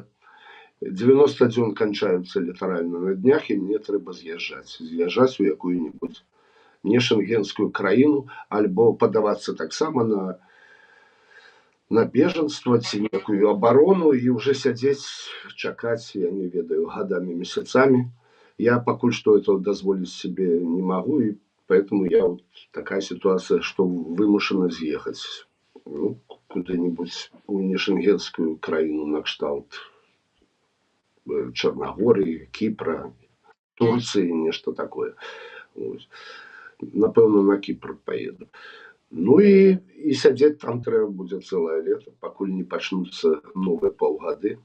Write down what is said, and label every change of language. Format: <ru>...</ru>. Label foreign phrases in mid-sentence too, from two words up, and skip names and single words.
<be>90 дзён канчаюцца літаральна на днях, і мне трэба з'язджаць у якую-небудзь не шэнгенскую краіну, альбо падавацца таксама на бежанства ці некую абарону і ўжо сядзець, чакаць, я не ведаю, гадамі, месяцамі. Я пакуль што этого дазволіць себе не магу, і</be> <ru>поэтому я такая ситуация, что</ru> <be>вымушаны з'ехаць куды-нибудь у нешенгенскую краіну на кшталт Чарнагорыі, Кіпра, Турцыі, нешта такое. Напэўна, на Кіпр поеду. Ну і сядзець там трэба будзе цэлае лета, пакуль не пачнуцца новыя паўгады.</be>